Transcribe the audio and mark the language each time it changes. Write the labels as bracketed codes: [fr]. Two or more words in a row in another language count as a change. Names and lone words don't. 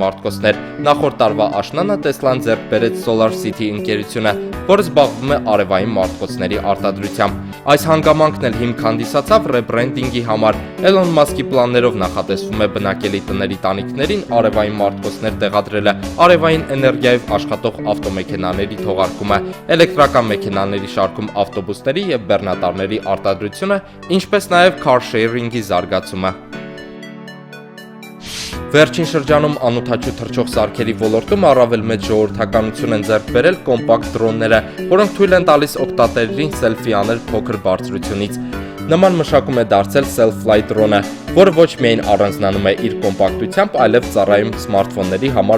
[hy] մարտկոցներ։ Նախորդ տարվա աշնանը Tesla-ն ձեռք բերեց Solar City ընկերությունը, որը զբաղվում է արևային մարտկոցների արտադրությամբ։ Այս հանգամանքն էլ հիմք հանդիսացավ ռեբրենդինգի համար։ Elon Musk-ի պլաններով նախատեսվում է բնակելի տների տանիքներին արևային մարտկոցներ տեղադրելը, արևային էներգիայով աշխատող ավտոմեքենաների թողարկումը, էլեկտրական մեքենաների շարքում ավտոբուսների եւ բեռնատարների արտադրությունը, ինչպես նաև [en] car sharing- [hy] ի զարգացումը։ Վերջին շրջանում անօդաչու թռչող սարքերի ոլորտում առավել մեծ ժողովրդականություն են ձեռք բերել կոմպակտ դրոնները, որոնք թույլ են տալիս օգտատերերին սելֆի անել փոքր բարձրությունից։ Նման մշակում է դարձել Self-Flight drone-ը, որը ոչ միայն առանձնանում է իր կոմպակտությամբ, այլև ծառայում սմարթֆոնների համար